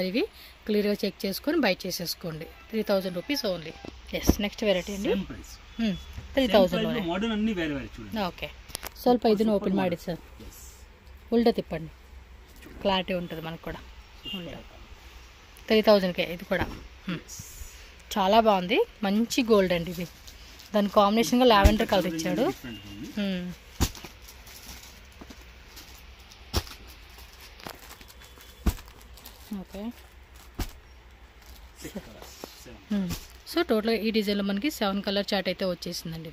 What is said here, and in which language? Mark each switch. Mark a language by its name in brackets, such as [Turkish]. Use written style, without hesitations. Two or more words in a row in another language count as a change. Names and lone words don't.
[Telugu] ఇవి క్లియర్గా చెక్ చేసుకొని బై చేసేసుకోండి. 3000 [English] rupees only. yes, next variety అండి. 3000. [Telugu] ఓకే, [Kannada] ಸ್ವಲ್ಪ ಇದನ್ನು ಓಪನ್ ಮಾಡಿ ಸರ್. ಉಲ್ಟಾ ತಿಪ್ಪಂడి, [Telugu] క్లారిటీ ఉంటుంది మనకు కూడా. 3000కే ఇది కూడా. చాలా బాగుంది. మంచి గోల్డ్ అండి ఇది. దాని కాంబినేషన్గా [English] lavender colour [Telugu] ఇచ్చాడు. ఓకే, సో టోటల్గా ఈ డిజైన్లో మనకి 7 [English] colour chart [Telugu] అయితే వచ్చేసిందండి.